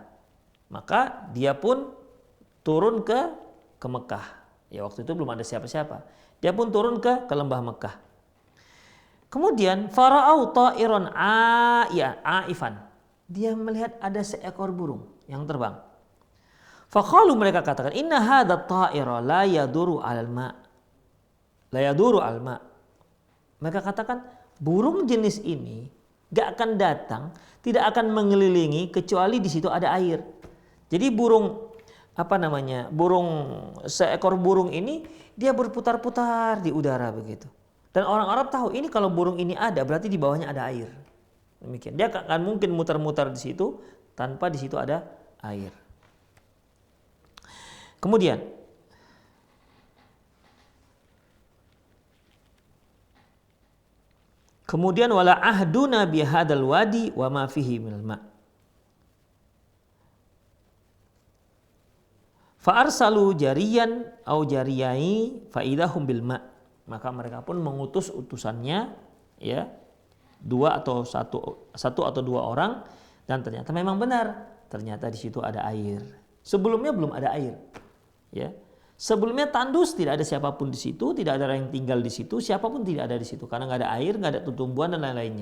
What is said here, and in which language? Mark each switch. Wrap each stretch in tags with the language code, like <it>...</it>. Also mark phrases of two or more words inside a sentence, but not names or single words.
<id>Maka dia pun turun ke Mekah. Ya waktu itu belum ada siapa-siapa. Dia pun turun ke lembah Mekah. Kemudian</id> <ar>فرأوا طائرا عائفا.</ar> <id>Dia melihat ada seekor burung yang terbang. Faqalu, mereka katakan,</id> <ar>إن هذا الطائر ليدور على الماء'. ليدور على الماء'.</ar> <id>Mereka katakan burung jenis ini gak akan datang, tidak akan mengelilingi kecuali di situ ada air. Jadi seekor burung ini dia berputar-putar di udara begitu. Dan orang Arab tahu ini kalau burung ini ada berarti di bawahnya ada air. Demikian. Dia akan mungkin mutar-mutar di situ tanpa di situ ada air.</id> <ar>Kemudian ولا عهدنا بهذا الوادي وما فيه من الماء'. فأرسلوا جريا أو جريين فإذا هم بالماء'.</ar> <id>Maka mereka pun mengutus utusannya, ya, satu atau dua orang, dan ternyata memang benar. Ternyata di situ ada air. Sebelumnya belum ada air. Ya. Sebelumnya tandus, tidak ada siapapun di situ, tidak ada orang yang tinggal di situ, siapapun tidak ada di situ karena nggak ada air, nggak ada tumbuhan dan lain-lainnya.</id>